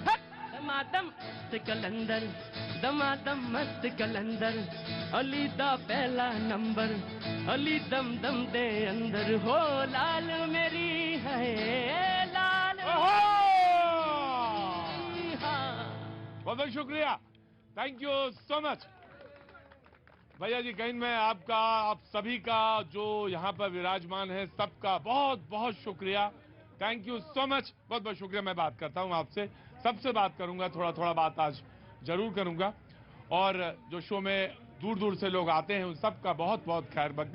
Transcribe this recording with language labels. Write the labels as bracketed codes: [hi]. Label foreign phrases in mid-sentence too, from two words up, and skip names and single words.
[pa] ਦਮਾਦਮ ਮਸਤ ਕਲੰਦਰ, ਦਮਾਦਮ ਮਸਤ ਕਲੰਦਰ, ਅਲੀ ਦਾ ਪਹਿਲਾ ਨੰਬਰ, ਅਲੀ ਦਮ ਦਮ ਦੇ ਅੰਦਰ ਹੋ। [hi] लाल मेरी है लाल। बहुत बहुत शुक्रिया, [en] Thank you so much [hi] भैया जी। कहीं मैं आपका, आप सभी का जो यहाँ पर विराजमान है, सबका बहुत बहुत शुक्रिया, [en] Thank you so much, [hi] बहुत बहुत शुक्रिया। मैं बात करता हूँ आपसे, सबसे बात करूंगा, थोड़ा थोड़ा बात आज जरूर करूंगा। और जो शो में दूर दूर से लोग आते हैं उन सबका बहुत बहुत खैर मकदम।